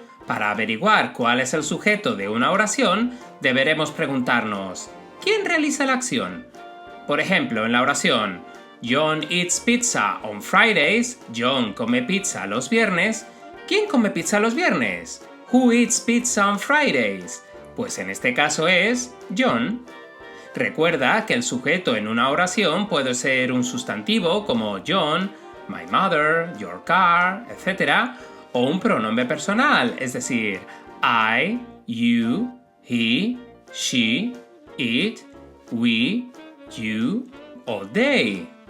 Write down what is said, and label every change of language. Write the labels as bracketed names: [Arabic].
[Spanish] Para averiguar cuál es el sujeto de una oración, deberemos preguntarnos ¿quién realiza la acción? Por ejemplo, en la oración [English] John eats pizza on Fridays, [Spanish] John come pizza los viernes. ¿Quién come pizza los viernes? [English] Who eats pizza on Fridays? [Spanish] Pues en este caso es John. Recuerda que el sujeto en una oración puede ser un sustantivo como John, my mother, your car, etc. o un pronombre personal, es decir, I, you, he, she, it, we, you o they.